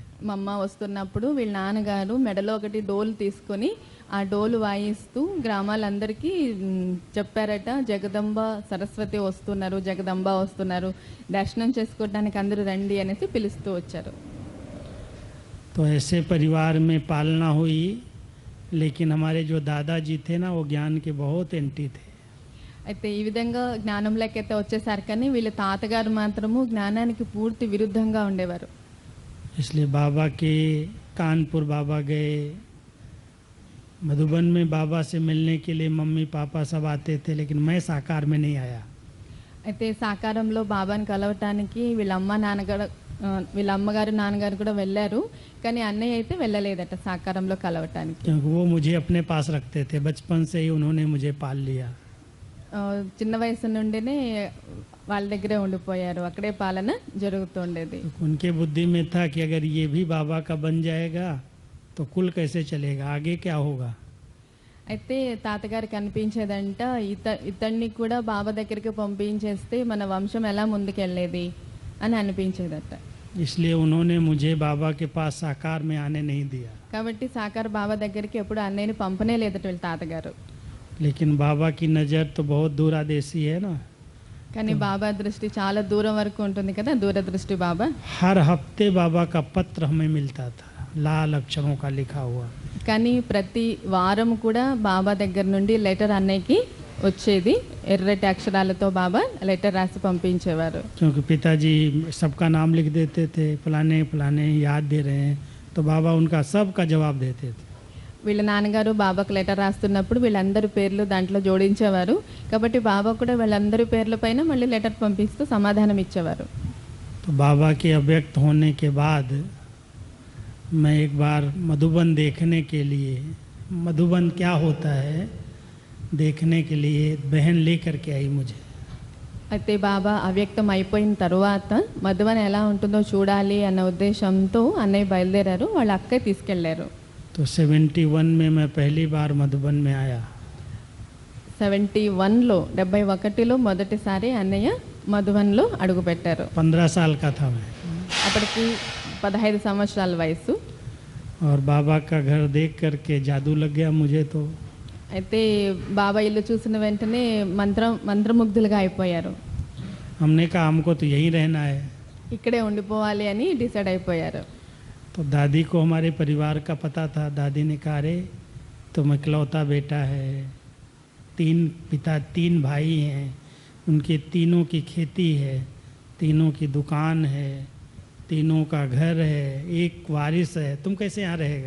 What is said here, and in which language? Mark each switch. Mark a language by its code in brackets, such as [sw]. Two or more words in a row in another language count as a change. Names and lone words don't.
[te] మమ్మ వస్తున్నప్పుడు వీళ్ళ నాన్నగారు మెడలో ఒకటి డోలు తీసుకొని ఆ డోలు వాయిస్తూ గ్రామాలందరికీ చెప్పారట, జగదంబ సరస్వతి వస్తున్నారు, జగదంబ వస్తున్నారు, దర్శనం చేసుకోవడానికి అందరూ రండి అనేసి పిలుస్తూ వచ్చారు. [hi] तो ऐसे परिवार में पालना हुई। लेकिन हमारे जो दादाजी थे ना, वो ज्ञान के बहुत एंटी थे। [te] అయితే ఈ విధంగా జ్ఞానంలోకైతే వచ్చేసారు, కానీ వీళ్ళ తాతగారు మాత్రము జ్ఞానానికి పూర్తి విరుద్ధంగా ఉండేవారు. [hi] इसलिए बाबा के कानपुर बाबा गए, मधुबन में बाबा से मिलने के लिए मम्मी पापा सब आते थे, लेकिन मैं साकार में नहीं आया। [te] అయితే సాకారంలో బాబాని కలవటానికి వీళ్ళ అమ్మగారు నాన్నగారు కూడా వెళ్ళారు, కానీ అన్నయ్య అయితే వెళ్ళలేదట సాకారంలో కలవటానికి. [hi] क्योंकि वो मुझे अपने पास रखते थे, बचपन से ही उन्होंने मुझे पाल लिया। [te] చిన్న వయసు నుండినే వాళ్ళ దగ్గరే ఉండిపోయారు, అక్కడే పాలన జరుగుతుండేది. [hi] उनके बुद्धि में था कि अगर ये भी बाबा का बन जाएगा तो कुल कैसे चलेगा, आगे क्या होगा। [te] అయితే తాతగారికి అనిపించేదంట, ఇతన్ని కూడా బాబా దగ్గరికి పంపించేస్తే మన వంశం ఎలా ముందుకెళ్ళేది అని అనిపించేదట. [hi] इसलिए उन्होंने मुझे बाबा के पास साकार में आने नहीं दिया। [te] కాబట్టి సాకార్ బాబా దగ్గరికి ఎప్పుడు అన్నయ్యని పంపనే లేదట వీళ్ళ తాతగారు. [hi] लेकिन बाबा की नज़र तो बहुत दूरदेशी है ना। [te] కానీ బాబా దృష్టి చాలా దూరం వరకు ఉంటుంది కదా, దూరదృష్టి బాబా. [hi] हर हफ्ते बाबा का पत्र हमें मिलता था, लाल अक्षरों का लिखा हुआ। [te] కానీ ప్రతి వారం కూడా బాబా దగ్గర నుండి లెటర్ అన్నయ్యకి వచ్చేది. ఎర్రటి అక్షరాలతో బాబా లెటర్ రాసి పంపించేవారు. [hi] क्योंकि पिताजी सबका नाम लिख देते थे, फलाने फलाने याद दे रहे हैं, तो बाबा उनका सबका जवाब देते थे। [te] వీళ్ళ నాన్నగారు బాబాకు లెటర్ రాస్తున్నప్పుడు వీళ్ళందరి పేర్లు దాంట్లో జోడించేవారు. కాబట్టి బాబా కూడా వీళ్ళందరి పేర్ల పైన మళ్ళీ లెటర్ పంపిస్తూ సమాధానం ఇచ్చేవారు. [hi] तो बाबा के अव्यक्त होने के बाद मैं एक बार मधुबन देखने के लिए, मधुबन क्या होता है देखने के लिए बहन लेकर के आई मुझे। [te] అయితే బాబా అవ్యక్తం అయిపోయిన తర్వాత మధువన్ ఎలా ఉంటుందో చూడాలి అన్న ఉద్దేశంతో అన్నయ్య బయలుదేరారు. వాళ్ళ అక్కయ్య తీసుకెళ్లారు. [hi] तो 71 में मैं पहली बार मधुबन में आया। [te] 71లో 71లో మొదటిసారి అన్నయ్య మధువన్లో అడుగుపెట్టారు. [hi] 15 साल का था मैं। [te] అప్పటికి 15 సంవత్సరాల వయసు. [hi] और बाबा का घर देख करके जादू लग गया मुझे तो। [te] అయితే బాబా ఇల్లు చూసిన వెంటనే మంత్రముగ్ధులుగా అయిపోయారు. [hi] हमने कहा हमको तो यहीं रहना है। [te] ఇక్కడే ఉండిపోవాలి అని డిసైడ్ అయిపోయారు. [hi] तो दादी को हमारे परिवार का पता था। दादी ने कहा अरे तुम इकलौता बेटा है, 3 भाई हैं, उनके तीनों की खेती है, तीनों की दुकान है, तीनों का घर है, एक वारिस है, तुम कैसे यहाँ रहेगा।